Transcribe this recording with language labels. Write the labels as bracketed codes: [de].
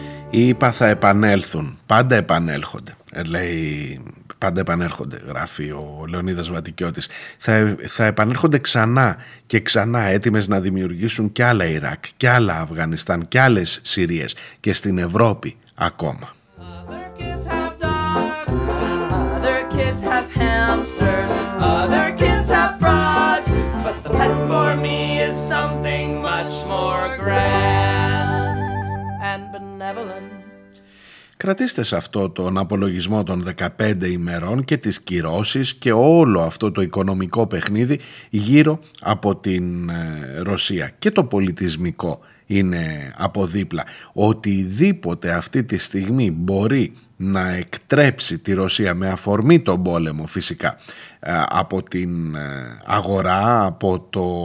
[el] Είπα θα επανέλθουν, πάντα επανέλχονται, λέει. Πάντα επανέρχονται, γράφει ο Λεωνίδας Βατικιώτης. Θα επανέρχονται ξανά και ξανά, έτοιμες να δημιουργήσουν και άλλα Ιράκ, και άλλα Αφγανιστάν, και άλλες Συρίες, και στην Ευρώπη ακόμα. [en] Other kids have dogs, other kids have hamsters, other kids have frogs, but the pet for me is something much more grand and benevolent. [el] Κρατήστε σε αυτό τον απολογισμό των 15 ημερών και τις κυρώσεις και όλο αυτό το οικονομικό παιχνίδι γύρω από την Ρωσία. Και το πολιτισμικό είναι από δίπλα. Οτιδήποτε αυτή τη στιγμή μπορεί να εκτρέψει τη Ρωσία με αφορμή τον πόλεμο φυσικά από την αγορά, από το